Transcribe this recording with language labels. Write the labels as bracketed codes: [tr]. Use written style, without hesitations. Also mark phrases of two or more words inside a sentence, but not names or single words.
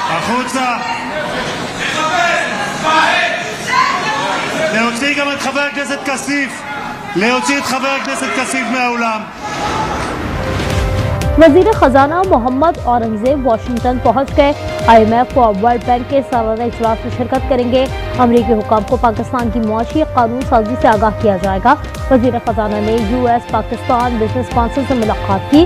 [he] החוצה. להוציא גם את חבר הכנסת כסיף. להוציא את חבר הכנסת כסיף מהאולם. [ur] وزیر خزانہ محمد اورنگزیب واشنگٹن پہنچ گئے. IMF اور ورلڈ بینک کے سالانہ اجلاس میں شرکت کریں گے. امریکی حکام کو پاکستان کی معاشی قانون سازی سے آگاہ کیا جائے گا. وزیر خزانہ نے US پاکستان بزنس کونسل سے ملاقات کی.